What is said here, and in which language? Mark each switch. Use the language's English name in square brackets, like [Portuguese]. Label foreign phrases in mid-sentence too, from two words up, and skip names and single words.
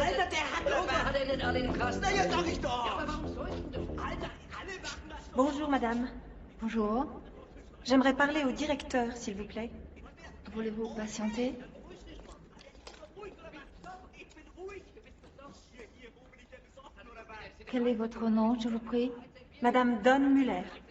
[German] Alter, der hat doch... Was hat er denn alle in den Kasten? Na ja, sag ich doch. Ja, aber warum sollst du... Alter, alle machen das doch. [French] Bonjour, madame. Bonjour. J'aimerais parler au directeur, s'il vous plaît. Voulez-vous patienter? Quel est votre nom, je vous prie? Madame Don Müller.